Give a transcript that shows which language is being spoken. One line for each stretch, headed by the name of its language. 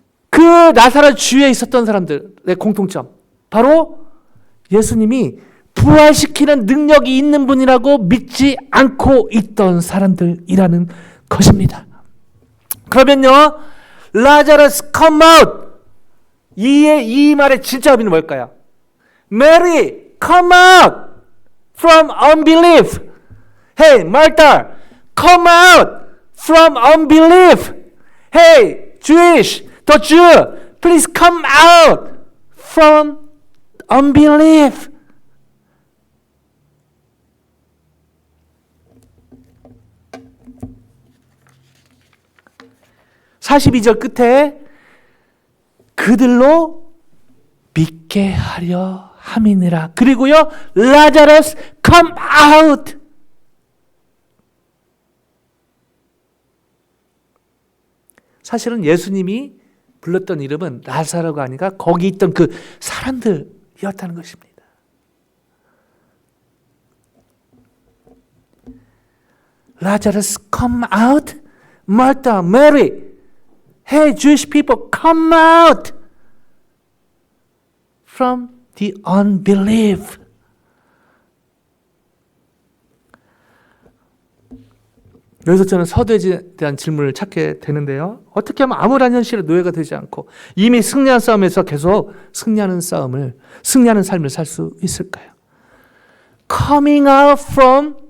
Korean: 그 나사렛 주위에 있었던 사람들의 공통점, 바로 예수님이 부활시키는 능력이 있는 분이라고 믿지 않고 있던 사람들이라는 것입니다. 그러면요, 라자르스
English: come out,
Korean: 이 말의 진짜 의미는 뭘까요?
English: Mary, come out from unbelief. Hey, Martha, come out from unbelief. Hey, Jewish, the Jew, please come out from unbelief.
Korean: (42절) 끝에 그들로 믿게 하려 함이니라. 그리고요, 라자르스
English: come out.
Korean: 사실은 예수님이 불렀던 이름은 나사로가 아니라 거기 있던 그 사람들이었다는 것입니다.
English: 라자르스 come out. Martha, Mary, hey, Jewish people, come out from the unbelief.
Korean: 여기서 저는 서두에 대한 질문을 찾게 되는데요. 어떻게 하면 암울한 현실의 노예가 되지 않고 이미 승리한 싸움에서 계속 승리하는 삶을 살 수 있을까요?
English: Coming out from